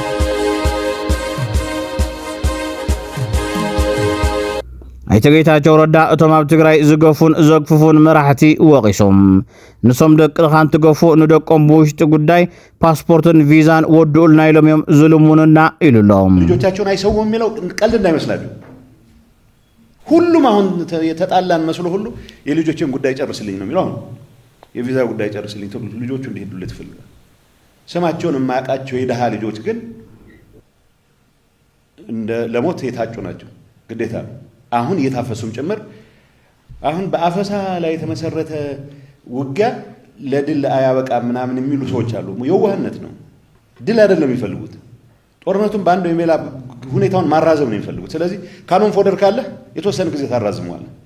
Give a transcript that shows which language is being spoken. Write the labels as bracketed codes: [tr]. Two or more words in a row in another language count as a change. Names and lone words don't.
[ti] ኣይተ ጌታቸው ረዳ እቶም ኣብ ትግራይ ዝገፉን ዘግፍፉን መራሕቲ ወቂሶም ንሶም ደቅኻ እንትገፉ ንደቆም ብውሽጢ ጉዳይ ፓስፖርትን ቪዛን ወድኡልና ኢሎም እዮም ዝልሙንና ኢሉሎም [am] ልጆቻቸውን አይሰውም የሚለው ቀልድ እንዳይመስላችሁ ሁሉም አሁን የተጣላን መስሎ ሁሉ የልጆችን ጉዳይ ጨርስልኝ ነው የሚለው የቪዛ ጉዳይ ጨርስልኝ ተብሎ ልጆቹ እንዲሄዱለት ይፈልጋል ስማቸውን የማያውቃቸው የደሃ ልጆች ግን እንደ ለሞት የታጩ ናቸው ግዴታ አሁን እየታፈሱም ጭምር አሁን በአፈሳ ላይ የተመሰረተ ውጊያ ለድል አያበቃ ምናምን የሚሉ ሰዎች አሉ የዋህነት ነው ድል አይደለም የሚፈልጉት ጦርነቱን ባንድ ወይሜላ ሁኔታውን ማራዘም ነው የሚፈልጉት ስለዚህ [en] cannon fodder [am] ካለ የተወሰነ ጊዜ ታራዝመዋል